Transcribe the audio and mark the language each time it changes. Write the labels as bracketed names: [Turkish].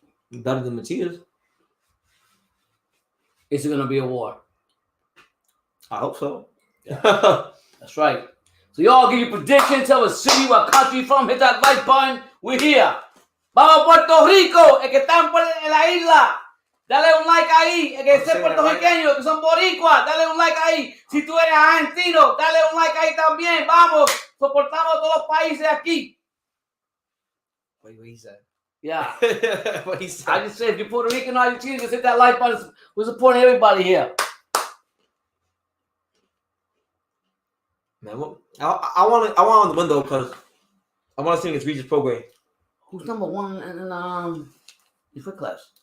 [English] Better than Matthias. Is it going to be a war? I hope so. Yeah. That's right. So y'all give your predictions. Tell us city, what country you from. Hit that like button. We're here. [Spanish] Vamos Puerto Rico. El que están en la isla. Dale un like ahí. El que es puertorriqueño, que son boricuas. Dale un like ahí. Si tú eres argentino, dale un like ahí también. Vamos. Soportamos todos los países aquí. [English] What he said. Yeah. What he said. I just said if you're Puerto Rican or Argentina, just hit that like button. We're supporting everybody here. Man, I want on the window because I want to see against Regis Prograis. Who's number one in your foot class?